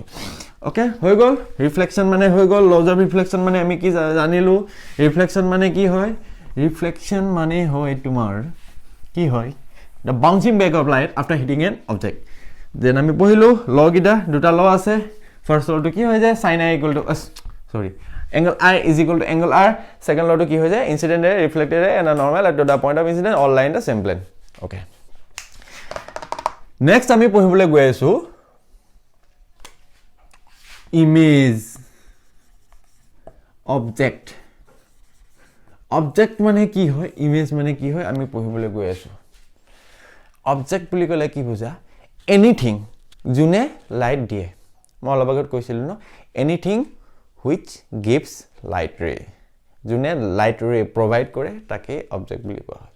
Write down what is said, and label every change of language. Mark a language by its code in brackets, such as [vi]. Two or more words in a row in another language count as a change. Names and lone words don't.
[as] ওকে, হৈ গ'ল। ৰিফ্লেকশ্যন মানে হৈ গ'ল। [en] laws of reflection [as] মানে আমি কি জানিলোঁ? ৰিফ্লেকশ্যন মানে কি হয়? ৰিফ্লেকশ্যন মানে হয় তোমাৰ কি হয়? [en] the bouncing back of light after hitting an object. [as] দেন আমি পঢ়িলোঁ লকেইটা, দুটা ল আছে। [en] first law [as] কি হৈ যায়? [en] sin i equal to angle I is equal to angle R. [as] Second lото কি হৈ যায়? [en] Incident ray, reflected ray and a normal at the point of incidence all lie in the same plane. [as] Okay. Next আমি পঢ়িবলৈ গৈ আছো [en] image object. [as] Object মানে কি হয়? Image মানে কি হয়? আমি পঢ়িবলৈ গৈ আছো। Object বুলি ক'লে কি বুজা? Anything যোনে লাইট দিয়ে। মই অলপ আগত কৈছিলোঁ ন, [en] anything which gives light ray. [as] যোনে [en] light ray [as] প্ৰভাইড কৰে তাকে অবজেক্ট বুলি কোৱা হয়।